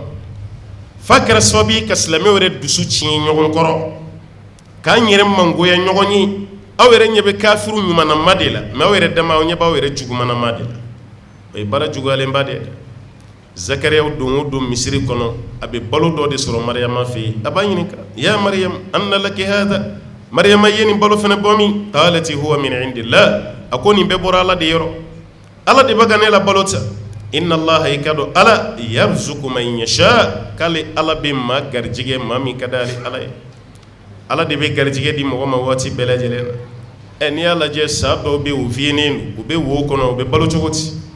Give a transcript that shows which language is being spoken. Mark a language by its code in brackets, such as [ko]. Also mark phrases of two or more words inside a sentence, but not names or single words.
[bm] fa kɛra sababu ye ka silamɛw yɛrɛ dusu tiɲɛ ɲɔgɔn kɔrɔ k'an yɛrɛ mangoya ɲɔgɔn ye aw yɛrɛ ɲɛ bɛ kafiru ɲumanama de la mais aw yɛrɛ dama aw ɲɛ b'aw yɛrɛ jugumanama de la o ye baara juguyalenba de ye Zakariya don o don misiri kɔnɔ a bɛ balo dɔ de sɔrɔ Mariyama fɛ yen a b'a ɲininka [ar] يا مريم أنى لك هذا [bm] Mariyama ye nin balo fɛnɛ bɔ min [ar] قالت هو من عند الله [bm] a ko nin bɛɛ bɔra Ala de yɔrɔ Ala de bɛ ka ne la balo ta [ar] إن الله [bm] i ka dɔn Ala [ar] يرزق من يشاء [bm] k'ale Ala bɛ maa garijɛgɛ maa min ka d'ale Ala ye Ala de bɛ garijɛgɛ di mɔgɔ ma waati bɛɛ lajɛlen na n'i y'a lajɛ sa dɔw bɛ u fiyenen don u bɛ wo kɔnɔ u bɛ balo cogo di